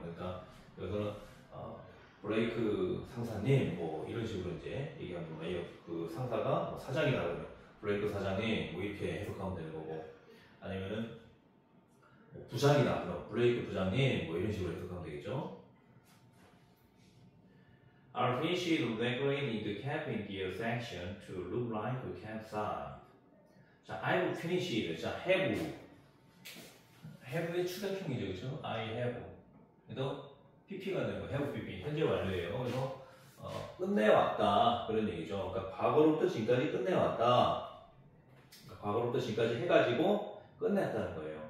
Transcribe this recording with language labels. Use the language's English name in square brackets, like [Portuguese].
[Korean] 그러니까 여기서는 브레이크 상사님 뭐 이런 식으로 이제 얘기하면 그 상사가 뭐 사장이라 그러면 브레이크 사장이 뭐 이렇게 해석하면 되는 거고 아니면은 뭐 부장이다 그럼 브레이크 부장님 뭐 이런 식으로 해석하면 되겠죠. [English] I'll finish decorating the camping gear section to look like a campsite. 자, I've finished. [Korean] 자, have의 추가형이죠, 그죠? [English] I have. [Korean] 그래서 PP가 되는 거, have PP. 현재 완료예요. 그래서 끝내왔다. 그런 얘기죠. 그러니까 과거로부터 지금까지 끝내왔다. 그러니까 과거로부터 지금까지 해가지고 끝냈다는 거예요.